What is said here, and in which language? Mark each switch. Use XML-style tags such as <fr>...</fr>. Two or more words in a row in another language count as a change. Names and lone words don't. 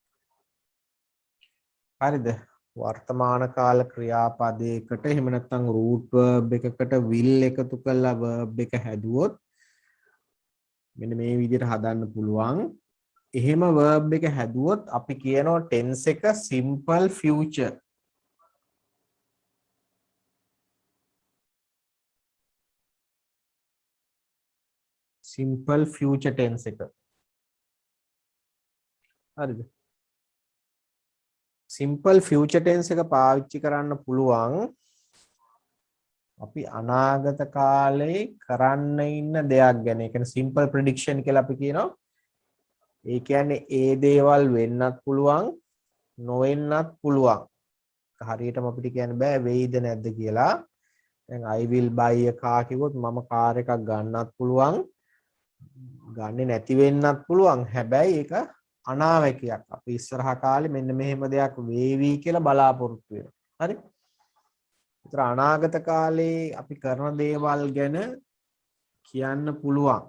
<si>හරිද? වර්තමාන කාල ක්‍රියාපදයකට එහෙම නැත්නම්</si> <en>root verb</en> <si>එකකට will එකතු කරලා verb එක හැදුවොත් මෙන්න මේ විදිහට හදන්න පුළුවන්. එහෙම verb එක හැදුවොත් අපි කියනවා tense එක</si> <en>simple future. simple future tense</en> <si>එක. හරිද?</si> <en>simple future tense</en> <si>එක පාවිච්චි කරන්න පුළුවන් අපි අනාගත කාලේ කරන්න ඉන්න දෙයක් ගැන. ඒ කියන්නේ</si> <en>simple prediction</en> <si>කියලා අපි කියනවා. ඒ කියන්නේ ඒ දේවල් වෙන්නත් පුළුවන්, නොවෙන්නත් පුළුවන්. හරියටම අපිට කියන්න බෑ වෙයිද නැද්ද කියලා. දැන්</si> <en>I will buy a car</en> <si>කිව්වොත් මම කාර් එකක් ගන්නත් පුළුවන්, ගන්නෙ නැති වෙන්නත් පුළුවන්. හැබැයි ඒක අනාවැකියක්. අපි ඉස්සරහා කාලේ මෙන්න මෙහෙම දෙයක් වේවි කියලා බලාපොරොත්තු වෙනවා. හරි? ඒතර අනාගත කාලේ අපි කරන දේවල් ගැන කියන්න පුළුවන්.</si>